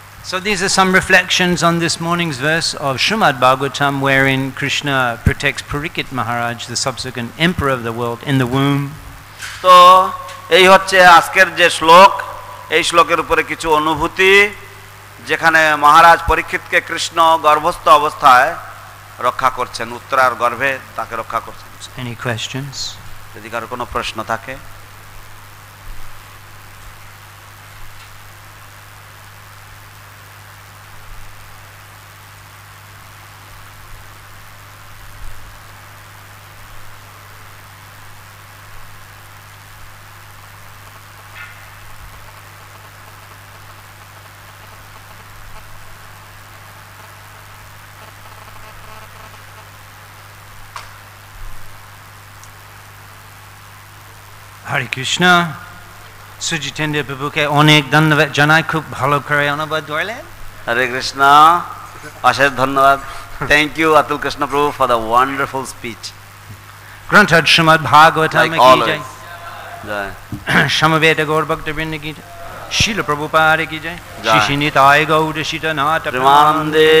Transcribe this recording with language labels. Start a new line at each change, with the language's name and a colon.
English: So these are some reflections on this morning's verse of Srimad Bhagavatam, wherein Krishna protects Parikshit Maharaj, the subsequent emperor of the world, in the womb.
Bangla: তো এই হচ্ছে আজকের যে শ্লোক, এই শ্লোকের উপরে কিছু অনুভূতি, যেখানে মহারাজ পরীক্ষিতকে কৃষ্ণ গর্ভস্থ অবস্থায় রক্ষা করছেন, উত্তরার গর্ভে তাকে রক্ষা করছেন।
English: Any questions?
Bangla: যদি কারো কোনো প্রশ্ন থাকে।
Sanskrit: Hare Krishna.
Bangla: Sujitendra Prabhuke অনেক ধন্যবাদ জানাই, খুব ভালো করে অনুবাদ করলেন। হরে কৃষ্ণ, অশেষ ধন্যবাদ।
English: Thank you Atul Krishna Prabhu for the wonderful speech.
Bangla: গ্রন্থ শ্রীমদ্ ভাগবতম কি জয়, জয় সমবেত গৌর ভক্তবৃন্দ কি জয়, শিল প্রভুপাদ কি জয়, শ্রী নিতাই গৌর সীতানাথ প্রেমানন্দে।